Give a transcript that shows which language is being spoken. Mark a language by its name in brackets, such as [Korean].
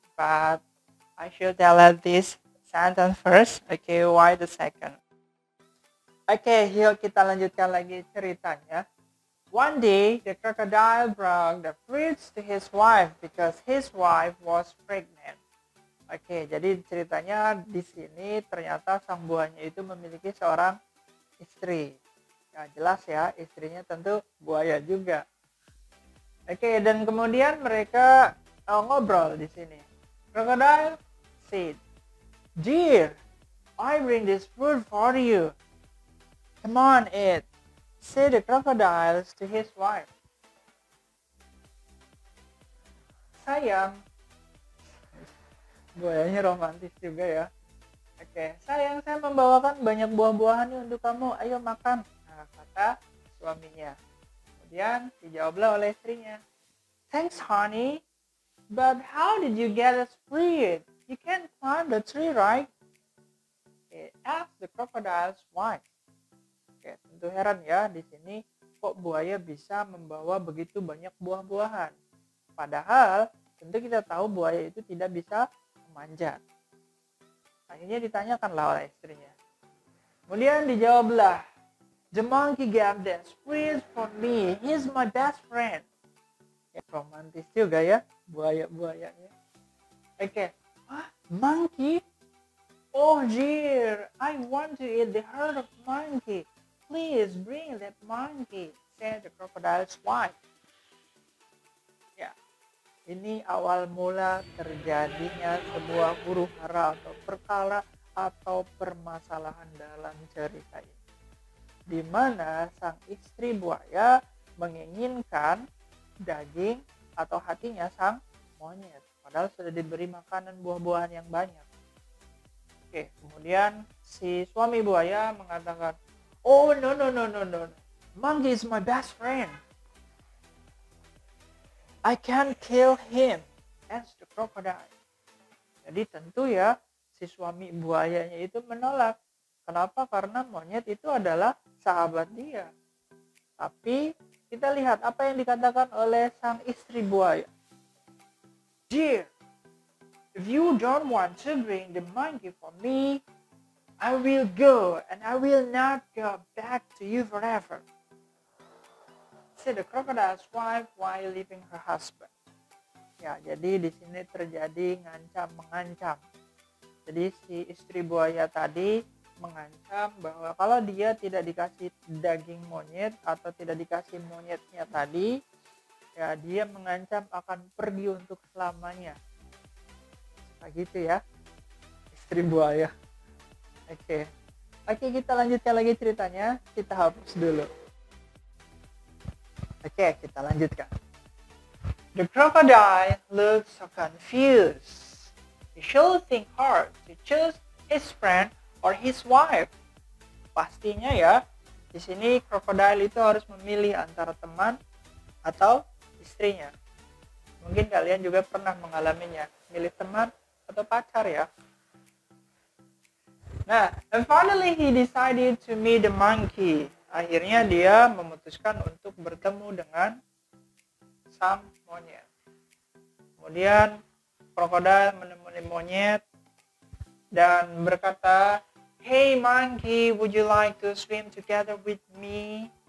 [English] But I should tell this sentence first. Okay, why the second? [Indonesian] Oke, yuk kita lanjutkan lagi ceritanya. [English] One day, the crocodile brought the fruits to his wife because his wife was pregnant. [Indonesian] Oke, jadi ceritanya di sini ternyata sang buahnya itu memiliki seorang istri. Ya, jelas ya, istrinya tentu buaya juga. Oke, dan kemudian mereka ngobrol di sini. [English] Crocodile said, "Dear, I bring this food for you. Come on, eat," said the crocodile to his wife. [Indonesian] "Sayang," buayanya romantis juga ya. Oke, "sayang, saya membawakan banyak buah-buahan nih untuk kamu. Ayo makan," kata suaminya. Kemudian dijawablah oleh istrinya. [English] "Thanks, honey. But how did you get us fruit? You can't climb the tree, right?" Asked the crocodile's wife. [Indonesian] Oke, tentu heran ya di sini kok buaya bisa membawa begitu banyak buah-buahan. Padahal tentu kita tahu buaya itu tidak bisa memanjat. Akhirnya ditanyakanlah oleh istrinya. Kemudian dijawablah, [English] "The monkey gave this fruit for me. He's my best friend." [Indonesian] Ya, romantis juga ya buaya-buayanya. [English] Oke. Monkey? "Oh dear, I want to eat the heart of monkey. Please bring that monkey," said the crocodile's wife. [Indonesian] Ya, ini awal mula terjadinya sebuah huru-hara atau perkara atau permasalahan dalam cerita ini. Di mana sang istri buaya menginginkan daging atau hatinya sang monyet. Padahal sudah diberi makanan buah-buahan yang banyak. Oke, kemudian si suami buaya mengatakan, [English] "Oh, no, no, no, no, no. Monkey is my best friend. I can't kill him as the crocodile." [Indonesian] Jadi tentu ya, si suami buayanya itu menolak. Kenapa? Karena monyet itu adalah sahabat dia. Tapi kita lihat apa yang dikatakan oleh sang istri buaya. [English] "Dear, if you don't want to bring the monkey for me, I will go and I will not go back to you forever," said the crocodile's wife while leaving her husband. [Indonesian] Ya, jadi di sini terjadi mengancam. Jadi si istri buaya tadi mengancam bahwa kalau dia tidak dikasih daging monyet atau tidak dikasih monyetnya tadi, ya dia mengancam akan pergi untuk selamanya. Begitu ya, istri buaya. Oke, kita lanjutkan lagi ceritanya. Kita hapus dulu. Oke, kita lanjutkan. [English] The crocodile looked so confused. He should think hard to choose his friend or his wife. [Indonesian] Pastinya ya, di sini crocodile itu harus memilih antara teman atau istrinya. Mungkin kalian juga pernah mengalaminya, milih teman atau pacar ya. [English] Nah, and finally he decided to meet the monkey. [Indonesian] Akhirnya dia memutuskan untuk bertemu dengan sang monyet. Kemudian krokodil menemui monyet dan berkata, [English] "Hey monkey, would you like to swim together with me?"